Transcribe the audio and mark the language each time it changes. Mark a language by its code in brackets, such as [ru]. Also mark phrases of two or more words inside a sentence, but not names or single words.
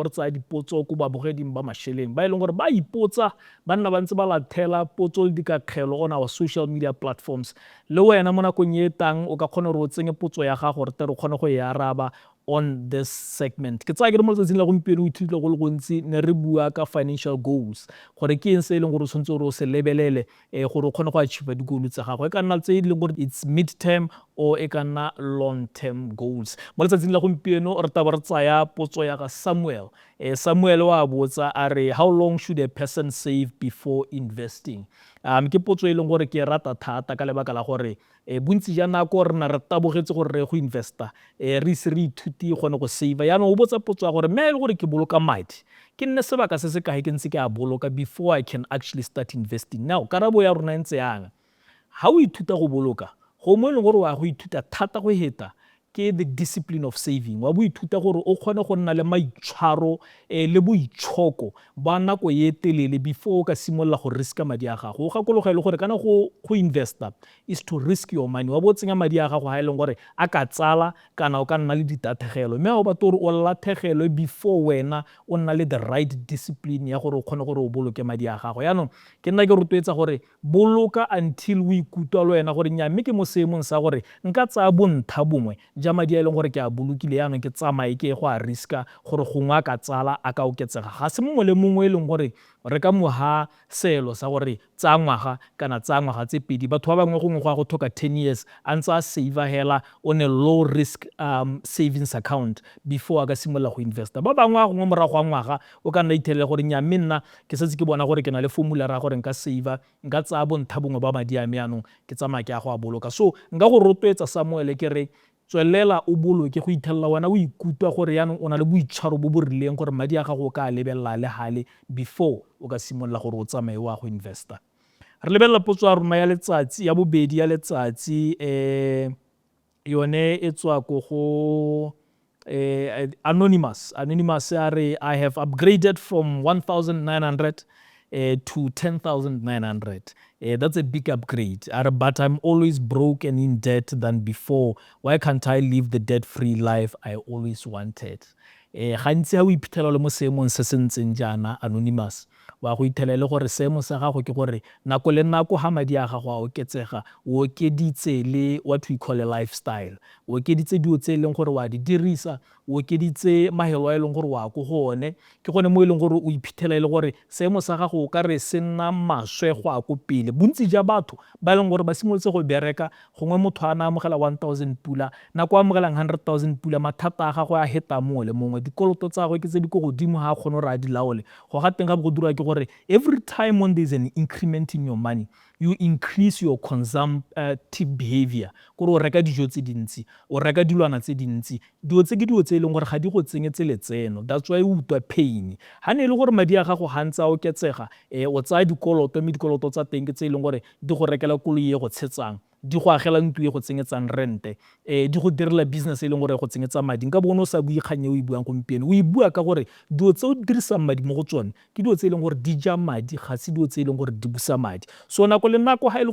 [tn] re tsaya dipotso ko babogeding ba Masheleng ba e leng gore ba ipotsa ba nna ba ntse ba lathela potso le dikakgelo [en] on our social media platforms [tn] le wena mo nakong e tang o ka kgona gore o tsenye potso ya gago gore tere o kgone go e araba [en] on this segment [tn] ke tsaya ke re mo letsatsing la gompieno o ithutile go le gontsi ne re bua ka [en] financial goals [tn] gore ke eng se e leng gore o tshwanetse gore o se lebelele gore o kgone go achieve di-goal tsa gago e ka nna tse e leng gore [en] it's mid term or [tn] e ka nna [en] long term goals [tn] mo letsatsing la gompieno re taba re tsaya potso ya ga Samuel Samuel wa botsa a re [en] how long should a person save before investing [tn] ke potso e leng gore ke rata thata ka lebaka la gore bontsi ja nako re na re tabogetse gore re go investa re ise re ithuti gone go save yaanong o botsa potso ya gore mme e le gore ke boloka madi ke nne sebaka se se kae ke ntse ke a boloka [en] before I can actually start investing [tn] now karabo ya rona ntse yang ha o ithuta go boloka go mo e leng gore wa go ithuta thata go heta ke [en] the discipline of saving [tn] wa bo ithuta gore o kgone go nna le maitshwaro le boitshoko ba nako ye telele before o ka simolla go riska madi a gago o gakologele gore kana go investa is [en] to risk your money [tn] wa bo tsenya madi a gago ha e leng gore a ka tsala kana o ka nna le ditathegelo mme o ba tore o lathegelo before wena o nna le [en] the right discipline [tn] ya gore o kgone gore o boloke madi a gago yaanong ke nna ke rotloetsa gore boloka until o ikutlwa le wena gore nya mme ke mo seemong sa gore nka tsaya bontha bongwe ja madi a e leng gore ke a bolokile yaanong ke tsamaye ke go a riska gore gongwe a ka tsala a ka oketsega ga se mongwe le mongwe e leng gore re ka moha seelo sa gore tsa ngwaga kana tsa ngwaga tse pedi batho ba bangwe gongwe go a go thoka 10 years a ntse a save hela [en] on a low risk savings account [tn] before a ka simolla go investa ba bangwe gongwe morago ga ngwaga o ka nna ithelele gore nya mme nna ke setse ke bona gore ke na le formula ra gore nka save nka tsaya bontha bongwe ba madi a me yaanong ke tsamaya ke a go a boloka so nka go rotloetsa Samuel ke re tswelela o boloke go ithelela wena o ikutwa gore yaanong o na le boitshwaro bo bo rileng gore madi a gago o ka lebelela le hale before o ka simolla gore o tsamaye wa go investa re lebelela potso ya rona ya letsatsi ya bobedi ya letsatsi yone e tswa go go anonymous a re [en] I have upgraded from 1,900 to 10,900. That's a big upgrade. But I'm always broke and in debt than before. Why can't I live the debt-free life I always wanted? [tn] Gantsi ha o iphitlhela le mo seemong se se ntseng jaana anonymous wa go ithelele gore seemo sa gago ke gore nako le nako ha madi a gago a oketsega o okeditse le [en] what we call a lifestyle [tn] o okeditse dio tse leng gore wa di dirisa o okeditse mahelo a leng gore wa go gone ke gone mo e leng gore o iphitlhelele gore seemo sa gago o ka re se nna maswe go a go pele bontsi ja batho ba leng gore ba simolotse go bereka gongwe motho a na amogela 1,000 pula nako a amogelang 100,000 pula mathata a gago a heta mongwe le mongwe dikoloto tsa gagwe ke tse di go godimo ha kgone gore a di laole go ga teng ga go dira ke gore [en] every time when there's an increment in your money you increase your consumptive behavior [tn] gore o reka dijo tse dintsi o reka dilwana tse dintsi dio tse ke dio tse leng gore ga di go tsenyetse letseno [en] that's why [tn] o utwa pain ha ne le gore madi a gago hantsa o ketsega o tsaya dikoloto mme dikoloto tsa teng ke tse leng gore di go rekela koloi e go tshetsang di go agela ntlo e go tsenyetsang rente di go direla business e leng gore go tsenyetsa madi nka bona o sa bue kgang e o e buang gompieno o e bua ka gore dilo tse o dirisang madi mo go tsone ke dilo tse e leng gore di ja madi ga se dilo tse e leng gore di busa madi so nako le nako ga e le